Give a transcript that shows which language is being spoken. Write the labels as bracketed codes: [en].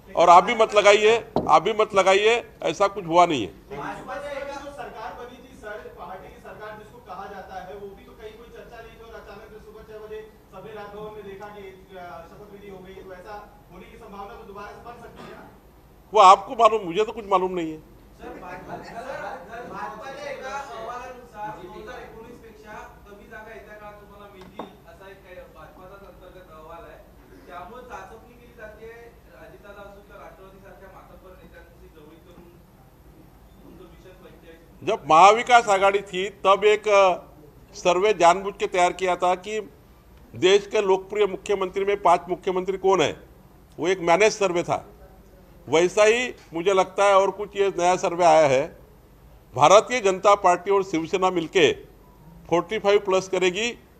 [hi] और आप भी मत लगाइए, ऐसा कुछ हुआ नहीं है। भाजपा जो सरकार बनी थी सर, पार्टी की सरकार जिसको कहा जाता है, वो भी तो कहीं कोई चर्चा नहीं थी, और अचानक से सुबह 6 बजे सबने राजभवन में देखा कि शपथ विधि हो गई, तो ऐसा होने की संभावना तो दोबारा से बन सकती है ना? वो आपको मालूम, मुझे तो कुछ मालूम नहीं है। [mr] भाजपाच्या एका अहवालानुसार 2019 पेक्षा कमी जागा येत्या काळात तुम्हाला मिळतील असा एक भाजपाचाच अंतर्गत अहवाल आहे। त्यामुळे चाचपणी केली जाते अजितदादा असो किंवा राष्ट्रवादी सारख्या मातब्बर नेत्यांची जवळीक करून तुमचं मिशन 45। [hi] जब महाविकास आघाड़ी थी तब एक सर्वे जानबूझ के तैयार किया था कि देश के लोकप्रिय मुख्यमंत्री में 5 मुख्यमंत्री कौन है, वो एक मैनेज सर्वे था। वैसा ही मुझे लगता है और कुछ ये नया सर्वे आया है। भारतीय जनता पार्टी और शिवसेना मिलके 45 प्लस करेगी।